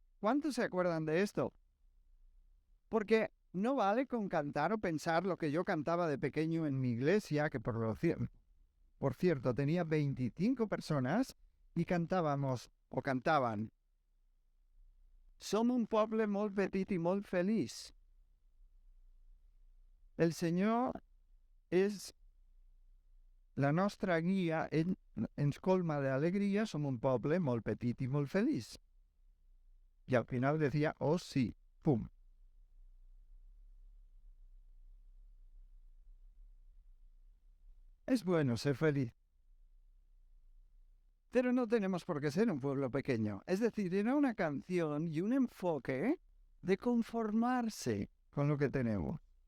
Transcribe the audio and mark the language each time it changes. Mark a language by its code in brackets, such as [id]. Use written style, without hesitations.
[es] ¿Cuántos se acuerdan de esto? Porque no vale con cantar o pensar lo que yo cantaba de pequeño en mi iglesia, que por cierto tenía 25 personas y cantábamos o cantaban: [ca] Som un poble molt petit i molt feliç. El Senyor és la nostra guia, ell ens colma de alegria, som un poble molt petit i molt feliç. [es] Y al final decía, oh sí, pum. Es bueno ser feliz. Pero no tenemos por qué ser un pueblo pequeño. Es decir, era una canción y un enfoque de conformarse con lo que tenemos.